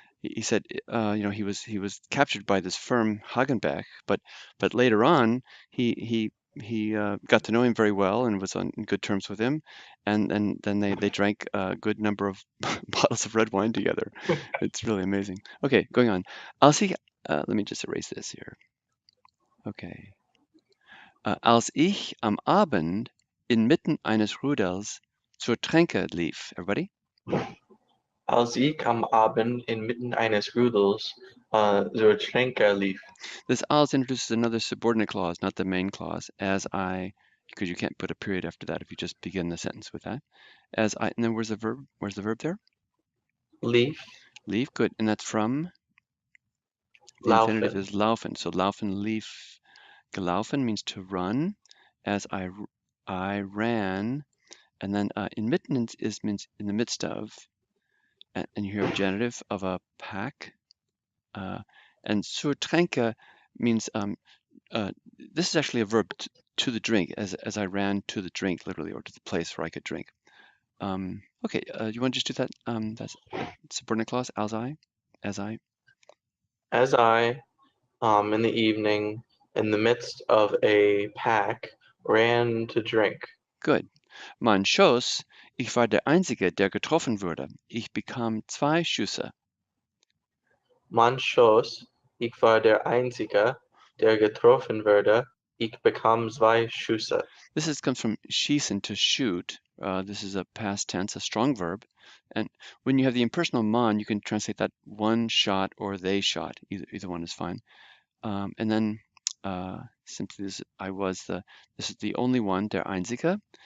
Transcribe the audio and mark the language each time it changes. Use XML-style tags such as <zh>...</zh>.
<en>He said, he was captured by this firm Hagenbeck, but later on he got to know him very well and was on good terms with him, and then they drank a good number of bottles of red wine together. It's really amazing. Okay, going on. I'll see. Let me just erase this here. Okay.</en> <de>Als ich am Abend inmitten eines Rudels zur Tränke lief.</de> <en>Everybody?</en> <de>Als ich am Abend inmitten eines Rudels zur Tränke lief.</de> <en>This als introduces another subordinate clause, not the main clause, because you can't put a period after that if you just begin the sentence with that. And then where's the verb? Where's the verb there?</en> <de>Lief.</de> <en>Leave, good. And that's from? The</en> <de>Laufen.</de> <en>infinitive is laufen. So</en> <de>laufen, lief, gelaufen</de> <en>means to run. As I ran, And then inmitten means in the midst of, and you hear a genitive of a pack. And</en> <de>zur Tränke</de> <en>means this is actually a verb to the drink, as I ran to the drink, literally, or to the place where I could drink. Okay, you want to just do that? That's subordinate clause, as I. As I, in the evening, in the midst of a pack, ran to drink. Good.</en> <de>Man schoss, ich war der Einzige, der getroffen wurde. Ich bekam 2 Schüsse. Man schoss, ich war der Einzige, der getroffen wurde. Ich bekam 2 Schüsse.</de> <en>Comes from schießen, to shoot. This is a past tense, a strong verb. And when you have the impersonal man, you can translate that one shot or they shot. Either one is fine. And then simply this is the only one,</en> <de>der Einzige.</de>